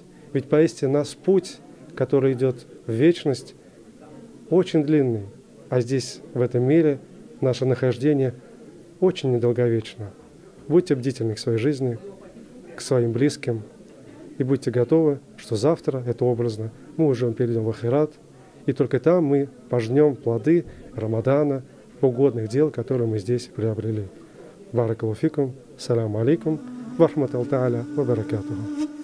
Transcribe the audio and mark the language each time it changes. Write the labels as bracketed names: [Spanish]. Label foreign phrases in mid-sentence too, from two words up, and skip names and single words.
[Russian] Ведь поистине наш путь, который идет в вечность, очень длинный, а здесь, в этом мире, наше нахождение очень недолговечно. Будьте бдительны к своей жизни, к своим близким, и будьте готовы, что завтра, это образно, мы уже перейдем в ахират, и только там мы пожнем плоды Рамадана, угодных дел, которые мы здесь приобрели. [Arabic] بارك الله فيكم، السلام عليكم، ورحمة الله وبركاته.